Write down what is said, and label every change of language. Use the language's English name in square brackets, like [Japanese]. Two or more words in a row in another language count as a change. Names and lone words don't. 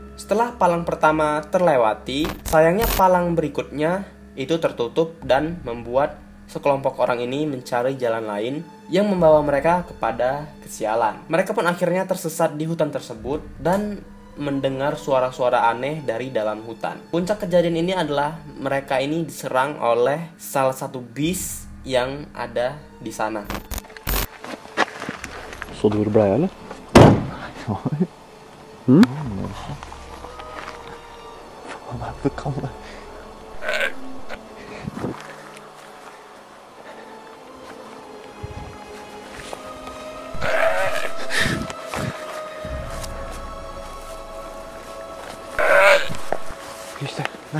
[Indonesian] Setelah palang pertama terlewati, sayangnya palang berikutnya itu tertutup dan membuat sekelompok orang ini mencari jalan lain yang membawa mereka kepada kesialan. Mereka pun akhirnya tersesat di hutan tersebut dan mendengar suara-suara aneh dari dalam hutan. Puncak kejadian ini adalah mereka ini diserang oleh salah satu beast yang ada di sana. [Norwegian] Så du hvor det ble, eller? Faen, det kan det. Just det.